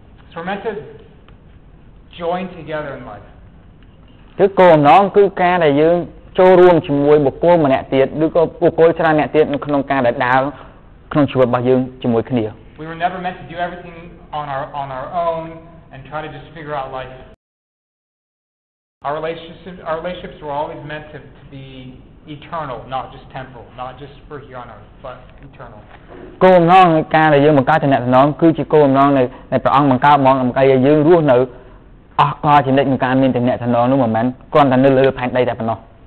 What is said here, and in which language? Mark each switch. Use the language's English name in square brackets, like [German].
[English] So we're meant to join together in life. [Khmer] គឺគោលបំណងគឺការដែលយើងចូលរួមជាមួយបុគ្គលម្នាក់ទៀតឬក៏បុគ្គលច្រើនអ្នកទៀតនៅក្នុងការដែលដើរក្នុងជីវិតរបស់យើងជាមួយគ្នា [English] We were never meant to do everything on our own and try to just figure out life. Our relationships were always meant to be eternal, not just temporal, not just for here on earth, but eternal. [Khmer] គោលបំណងនៃការដែលយើងបង្កើតទំនាក់ទំនងគឺជាគោលបំណងនៃព្រះអង្គបង្កើតមកដើម្បីឲ្យយើងរស់នៅអស់កលជានិច្ចក្នុងការមានទំនាក់ទំនងនោះមិនមែនគ្រាន់តែនៅលើផែនដីតែប៉ុណ្ណោះ